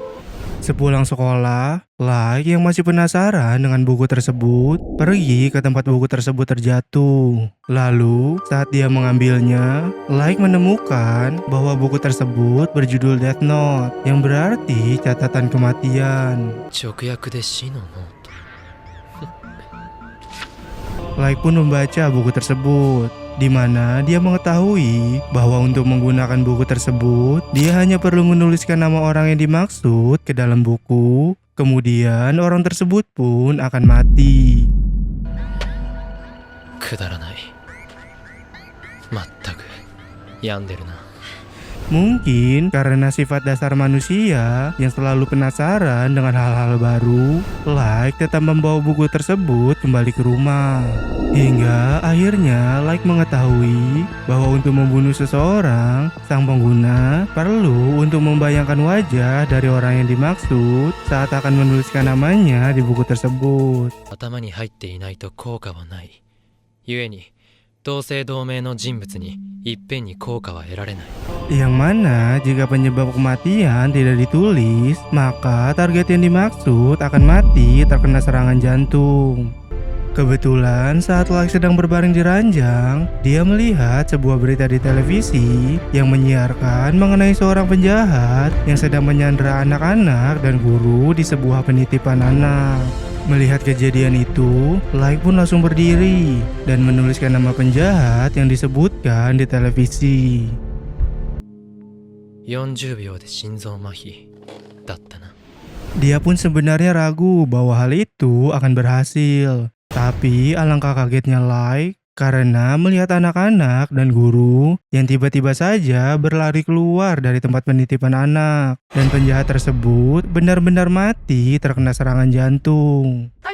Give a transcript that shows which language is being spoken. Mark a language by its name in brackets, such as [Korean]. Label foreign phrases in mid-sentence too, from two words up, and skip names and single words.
[Indonesian] Sepulang sekolah, Light yang masih penasaran dengan buku tersebut pergi ke tempat buku tersebut terjatuh. Lalu, saat dia mengambilnya, Light menemukan bahwa buku tersebut berjudul Death Note, yang berarti catatan kematian. [Japanese] 直訳で死のノート [Indonesian] Light pun membaca buku tersebut, di mana dia mengetahui bahwa untuk menggunakan buku tersebut, dia hanya perlu menuliskan nama orang yang dimaksud ke dalam buku, kemudian orang tersebut pun akan mati. [Japanese] くだらないまったく病んでるな [Indonesian] Mungkin karena sifat dasar manusia yang selalu penasaran dengan hal-hal baru, Light tetap membawa buku tersebut kembali ke rumah. Hingga akhirnya Light mengetahui bahwa untuk membunuh seseorang, sang pengguna perlu untuk membayangkan wajah dari orang yang dimaksud saat akan menuliskan namanya di buku tersebut. [Japanese] 頭に入っていないと効果はないゆえに同姓同名の人物にいっぺんに効果は得られない [Indonesian] Yang mana jika penyebab kematian tidak ditulis, maka target yang dimaksud akan mati terkena serangan jantung. Kebetulan saat Light sedang berbaring di ranjang, dia melihat sebuah berita di televisi yang menyiarkan mengenai seorang penjahat yang sedang menyandera anak-anak dan guru di sebuah penitipan anak. Melihat kejadian itu, Light pun langsung berdiri dan menuliskan nama penjahat yang disebutkan di televisi. [Japanese] 40 秒で心臓麻痺だったな [Indonesian] Dia pun sebenarnya ragu bahwa hal itu akan berhasil. Tapi alangkah kagetnya Light karena melihat anak-anak dan guru yang tiba-tiba saja berlari keluar dari tempat penitipan anak. Dan penjahat tersebut benar-benar mati terkena serangan jantung.